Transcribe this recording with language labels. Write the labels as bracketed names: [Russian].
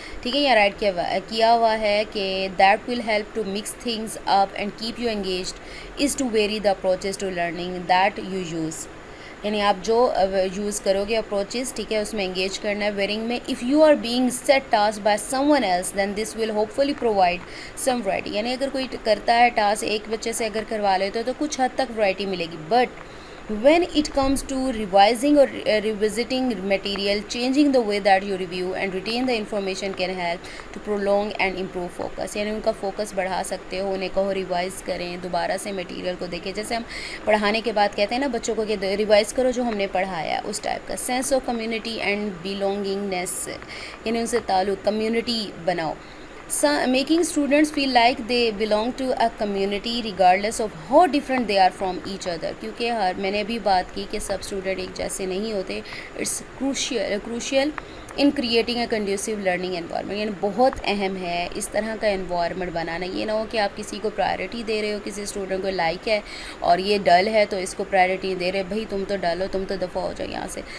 [Hindi] ठीक है, यहाँ राइट किया हुआ है कि [English] That will help to mix things up and keep you engaged is to vary the approaches to learning that you use. [Hindi] यानी आप जो यूज़ करोगे अप्रोचेज़, ठीक है, उसमें एंगेज करना है। [English] Varying में if you are being set task by someone else then this will hopefully provide some variety. [Hindi] यानी अगर कोई करता है टास्क एक बच्चे से अगर करवा लेते हो तो कुछ हद तक वैरायटी मिलेगी, [English] But when it comes to revising or revisiting material, changing the way that you review and retain the information can help to prolong and improve focus। [Hindi] यानी उनका फोकस बढ़ा सकते हो, उन्हें कहो रिवाइज़ करें, दोबारा से मटेरियल को देखें। जैसे हम पढ़ाने के बाद कहते हैं ना बच्चों को कि रिवाइज़ करो जो हमने पढ़ाया है, उस टाइप का। [English] sense of community and belongingness, [Hindi] यानी उनसे ताल्लुक़, कम्युनिटी बनाओ। [English] Making students feel like they belong to a community regardless of how different they are from each other। [Hindi] क्योंकि मैंने भी बात की कि सब स्टूडेंट एक जैसे नहीं होते। [English] it's crucial in creating a conducive learning environment, [Hindi] यानी बहुत अहम है इस तरह का एनवायरनमेंट बनाना। ये ना हो कि आप किसी को प्रायोरिटी दे रहे हो, किसी स्टूडेंट को लाइक है और ये डल है तो इसको प्रायोरिटी दे रहे, भाई तुम तो डल हो, तुम तो दफ़ा हो जाओ यहाँ से।